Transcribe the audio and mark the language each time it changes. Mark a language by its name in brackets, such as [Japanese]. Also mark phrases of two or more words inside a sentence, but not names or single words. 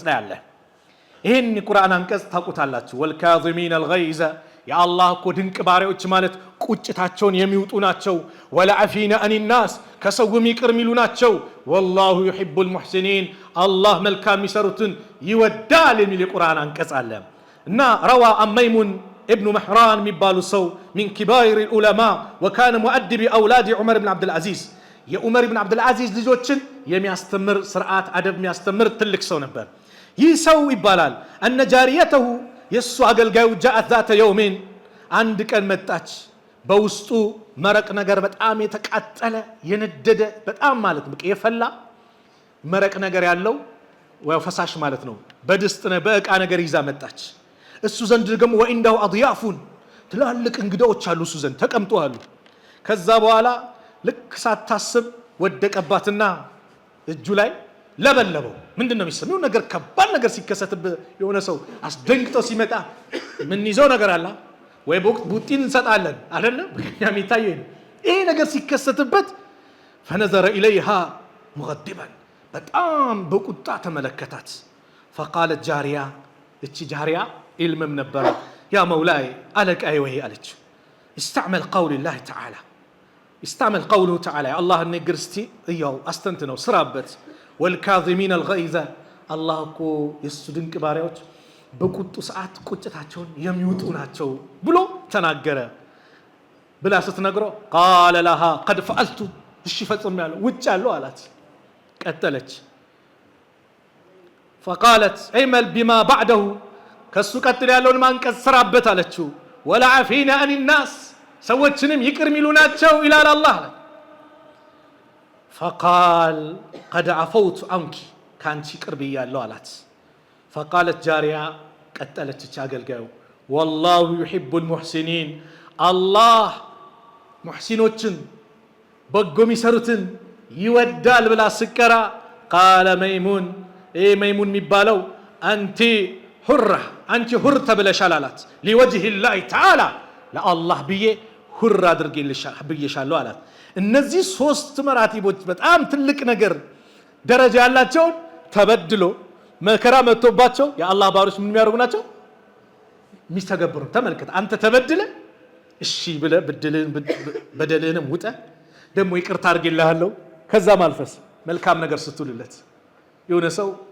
[Amharic] ላይ አለ። ይህን የቁርአን አንቀጽ ታውቁታላችሁ። [Arabic] والكاظمين الغيظ [Amharic] የአላህ እኮ ድንቅ ባሪያዎች ማለት ቁጭታቸውን የሚውጡ ናቸው። [Arabic] والعافين عن الناس [Amharic] ከሰውም ይቅር የሚሉ ናቸው። [Arabic] والله يحب المحسنين [Amharic] አላህ መልካም የሚሰሩትን ይወዳል የሚል የቁርአን አንቀጽ አለ። እና ረዋ አመይሙን ابن محران የሚባሉ ሰው [Arabic] من كبار العلماء وكان مؤدب اولاد عمر بن عبد العزيز [Amharic] የዑመር ኢብኑ አብዱል አዚዝ ልጆችን የሚያስተምር ስርዓት አደብ የሚያስተምር ትልቅ ሰው ነበር። ይህ ሰው ይባላል [Arabic] إن جاريته [Amharic] የሱ አገልጋዩ [Arabic] جاءت ذات يوم [Amharic] አንድ ቀን መጣች። በውስጡ መረቅ ነገር በጣም የተቃጠለ የነደደ በጣም ማለት ነው የፈላ መረቅ ነገር ያለው ወይ ፈሳሽ ማለት ነው። በድስት በእቃ ነገር ይዛ መጣች። እሱ ዘንድ ደግሞ [Arabic] وعنده أضيافه [Amharic] ትላልቅ እንግዳዎች አሉ፣ እሱ ዘንድ ተቀምጠዋል። ከዛ በኋላ ልክ ሳታስብ ወደቀባትና እጁ ላይ ለበለበው። ምንድነው የሚሰማው ነገር? ከባድ ነገር ሲከሰትብህ የሆነ ሰው አስደንግጠው ሲመጣ ምን ይዘው ነገር አለ ወይ ቡጢን እንሰጣለን አይደለም? በእኛም ይታየን ይሄ ነገር ሲከሰትበት [Arabic] فنظر اليها مغضبا [Amharic] በጣም በቁጣ ተመለከታት። [Arabic] فقالت جارية [Amharic] እቺ ጃሪያ ኢልምም ነበር [Arabic] يا مولاي [Amharic] አለቃዬ ወይ አለች። [Arabic] استعمل قول الله تعالى استعمل قوله تعالى الله [Amharic] ንግር እስቲ እያው አስተንት ነው ስራበት። [Arabic] والكاظمين الغيظ [Amharic] الله እኮ የሱ ድንቅ ባሪያዎች በቁጡ ሰዓት ቁጭታቸውን የሚውጡ ናቸው ብሎ ተናገረ ብላ ስትነግረው [Arabic] قال لها قد فعلت [Amharic] እሺ ፈጽሜያለሁ ውጭ ያለው አላት ቀጠለች [Arabic] فقالت اعمل بما بعده [Amharic] ከሱ ቀጥል ያለውን ማንቀጽ ስራበት አለችው [Arabic] ولا عفينا عن الناس [Amharic] ሰዎችንም ይቅር ሚሉ ናቸው ይላል አላህ [Arabic] فقال قد عفوت عنك [Amharic] ካንቺ ቅርብ ያለው አላት [Arabic] فقالت جارية [Amharic] ቀጠለች አገልጋዩ [Arabic] والله يحب المحسنين [Amharic] الله ሙህሲኖችን በጎ የሚሰሩትን ይወዳል ብላ ስቀራ [Arabic] قال ميمون ميمون [Amharic] የሚባለው አንቺ ሁር ተብለሻል አላት [Arabic] لوجه الله تعالى [Amharic] ለአላህ ብዬ ሁር አድርጌልሻለሁ አላት እነዚህ ሶስት መራቲቦች በጣም ትልቅ ነገር ደረጃ ያላቸው ተበድሎ መከራ መጥቶባቸው የአላህ ባሮች ምን የሚያደርጉ ናቸው የሚስተገብሩ ተመልከት አንተ ተበድለ እሺ ብለ በደልህንም ውጠ ደግሞ ይቅርታ አድርጌልሃለሁ ከዛ ማልፈስ መልካም ነገር ስትውልለት የሆነ ሰው